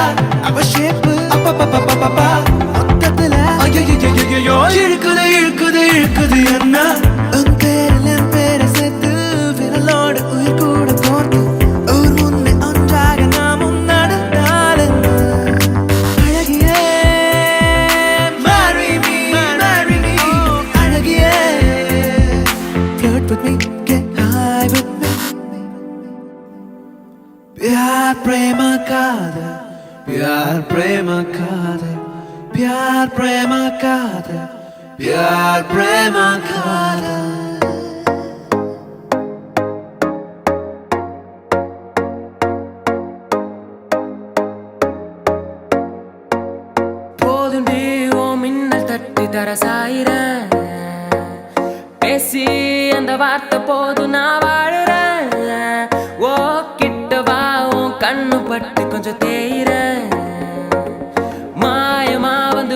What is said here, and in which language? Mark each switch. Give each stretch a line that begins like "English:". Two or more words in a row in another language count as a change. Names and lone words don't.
Tamil: அவ ஷேப்பு அப்பப்பப்பப்பப்பா மொத்தத்துல ஐயோ இழுக்குது இழுக்குது இழுக்குது என்ன உன் பேரில் என் பேரை சேர்த்து விரலோடு உயிர் கூட போட்டு ஊர் முன்னே ஒன்றாக நாமும் நடந்தால் அழகியே
English: marry me அழகியே flirt with me get high with me प्यार प्रेम कादर प्यार प्रेम कादर प्यार प्रेम कादर प्यार प्रेम कादर
Tamil: போதுண்டி ஓ மின்னல் தட்டி தர சாயிரேன் பேசி அந்த வார்த்தை போதும் நான் வாழுறேன் ஓ கிட்ட வா உன் கண்ணு பட்டு கொஞ்சம் தேயிறேன் மாயமா வந்து